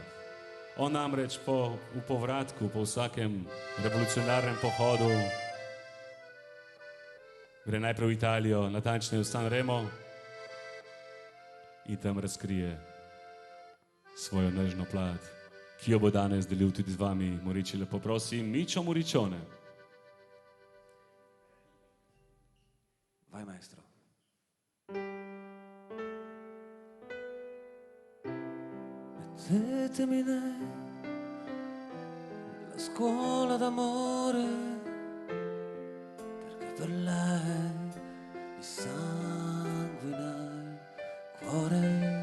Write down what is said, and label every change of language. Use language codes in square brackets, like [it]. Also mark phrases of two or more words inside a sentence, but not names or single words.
[sl] On namreč v povratku, po vsakem revolucionarnem pohodu, gre najprej v Italijo, natančneje v San Remo, in tam razkrije svojo nežno plat, ki jo bo danes delil tudi z vami. Moriči, lepo prosim, Mičo Moričone. [it] Vai maestro. Mettetemi nella scuola d'amore, perché per lei mi sanguina il cuore.